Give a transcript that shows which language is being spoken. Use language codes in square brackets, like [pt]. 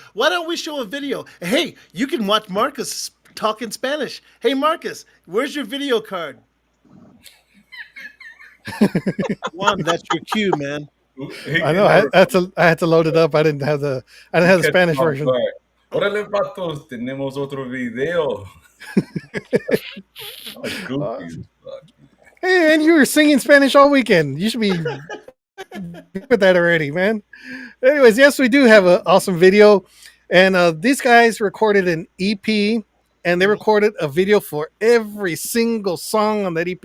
[en] Why don't we show a video? Hey, you can watch Marcus talk in Spanish. Hey, Marcus, where's your video card? Juan, that's your cue, man. I know. I had to load it up. I didn't have the Spanish version. [es] Órale, patos, tenemos otro video. [en] Oh, goofy as fuck. Hey, and you were singing Spanish all weekend. You should be with that already, man. Anyways, yes, we do have an awesome video, and these guys recorded an EP, and they recorded a video for every single song on that EP.